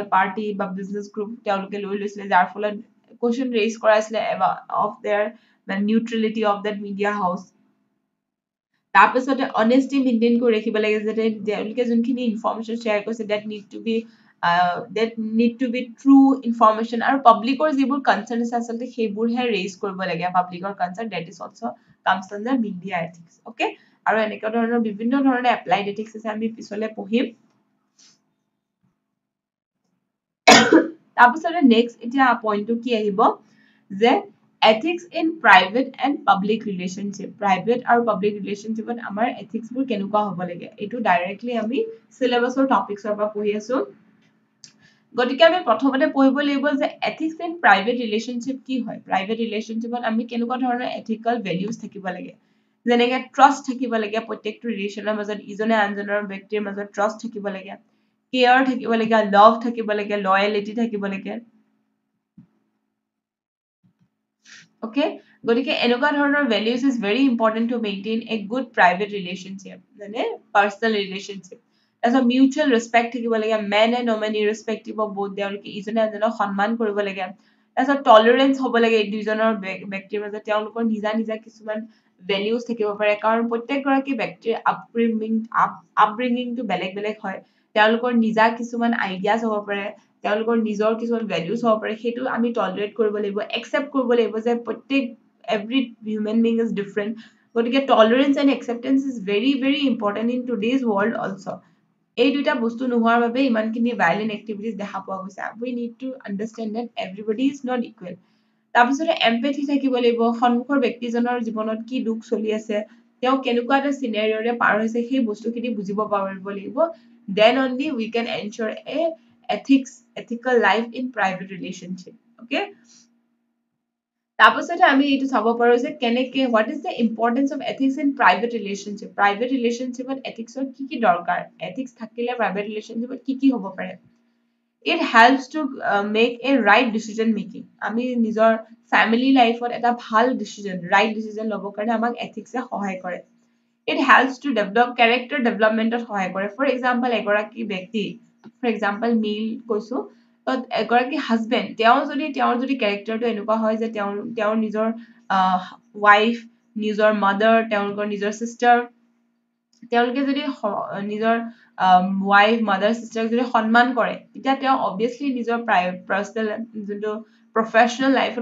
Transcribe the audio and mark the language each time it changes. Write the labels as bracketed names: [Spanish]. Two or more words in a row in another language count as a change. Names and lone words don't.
[Assamese] পাৰ্টি বা [English] business group [Assamese] তেওঁলোকে লৈ লৈছিলে যাৰ ফলত [English] question raise [Assamese] কৰাইছিলে [English] of their neutrality of that media house [Assamese] তাৰপিছতে [English] honesty maintain [Assamese] কৰি ৰাখিব লাগে যাতে তেওঁলোকে যোনখিনি [English] information share [Assamese] কৰিছে [English] that need to be true information [Assamese] আৰু পাব্লিকৰ যিবোৰ কনচাৰ্ণ আছে আচলতে সেইবোৰহে ৰেইজ কৰিব লাগে পাব্লিকৰ কনচাৰ্ণ [English] that is also comes on the media ethics [Assamese] অ'কে আৰু এনেকুৱা ধৰণৰ বিভিন্ন ধৰণৰ [English] applied ethics [Assamese] আছে আমি পিছলৈ পঢ়িম তাৰপিছতে নেক্সট এতিয়া পইণ্টটো কি আহিব যে [English] ethics in private and public relationship private [Assamese] আৰু [English] public relationshipত [Assamese] আমাৰ ethicsবোৰ কেনেকুৱা হ'ব লাগে এইটো ডাইৰেক্টলি আমি [English] syllabusৰ topicsৰ [Assamese] পৰা পঢ়ি আছো গতিকে আমি প্ৰথমতে পঢ়িব লাগিব যে [English] ethics in private relationship [Assamese] কি হয় [English] private relationshipত [Assamese] আমি কেনেকুৱা ধৰণৰ [English] ethical values [Assamese] থাকিব লাগে যেনেকৈ ট্ৰাষ্ট থাকিব লাগে প্ৰত্যেকটো ৰিলেশ্যনৰ মাজত ইজনে আনজনৰ ব্যক্তিৰ মাজত ট্ৰাষ্ট থাকিব লাগে কেয়াৰ থাকিব লাগে লভ থাকিব লাগে লয়ালিটি থাকিব লাগে okay গতিকে এনেকুৱা ধৰণৰ [English] values is very important to maintain a good private relationship [Assamese] মানে [English] personal relationship [Assamese] তাৰপিছত [English] mutual respect [Assamese] থাকিব লাগে [English] man and woman irrespective of both [Assamese] তেওঁলোকে ইজনে আনজনক সন্মান কৰিব লাগে তাৰপিছত tolerance হ'ব লাগে দুইজনৰ ব্যক্তিৰ মাজত তেওঁলোকৰ নিজা নিজা কিছুমান values থাকিব পাৰে কাৰণ প্ৰত্যেকগৰাকী ব্যক্তিৰ upbringingটো বেলেগ বেলেগ হয় তেওঁলোকৰ নিজা কিছুমান ideas হ'ব পাৰে তেওঁলোকৰ নিজৰ কিছুমান values হ'ব পাৰে সেইটো আমি tolerate কৰিব লাগিব accept কৰিব লাগিব যে প্ৰত্যেক [English] every human being is different [Assamese] গতিকে [English] tolerance and acceptance is very very important in today's world also [Assamese] এই দুটা বস্তু নোহোৱাৰ বাবে ইমানখিনি [English] violent activities [Assamese] দেখা পোৱা গৈছে [English] we need to understand that everybody is not equal তাৰপিছতে empathy [Assamese] থাকিব লাগিব সন্মুখৰ ব্যক্তিজনৰ জীৱনত কি দুখ চলি আছে তেওঁ কেনেকুৱা এটা চিনাৰিঅৰে পাৰ হৈছে সেই বস্তুখিনি বুজিব পাৰিব লাগিব [English] then only we can ensure a ethical life in private relationship okay [Assamese] তাৰপিছতে আমি এইটো চাব পাৰো যে কেনেকে [English] what is the importance of ethics in private relationshipত [Assamese] ethicsৰ কি দৰকাৰ ethics থাকিলে [English] private relationshipত [Assamese] কি হ'ব পাৰে [English] it helps to make a right decision making [Assamese] আমি নিজৰ [English] family lifeত [Assamese] এটা ভাল [English] right decision [Assamese] ল'বৰ কাৰণে আমাক ethics এ সহায় কৰে [English] it helps to develop character developmentত [Assamese] সহায় কৰে [English] for example [Assamese] এগৰাকী ব্যক্তি [English] for example [Assamese] male কৈছো এগৰাকী হাজবেণ্ড তেওঁৰ যদি কেৰেক্টাৰটো এনেকুৱা হয় যে তেওঁৰ নিজৰ ৱাইফ নিজৰ মাদাৰ তেওঁলোকৰ নিজৰ সিস্টাৰ তেওঁলোকে যদি নিজৰ [English] wife mother sisterক [Assamese] যদি সন্মান কৰে তেতিয়া তেওঁ obviously নিজৰ পাৰ্সনেল যোনটো [English] professional lifeত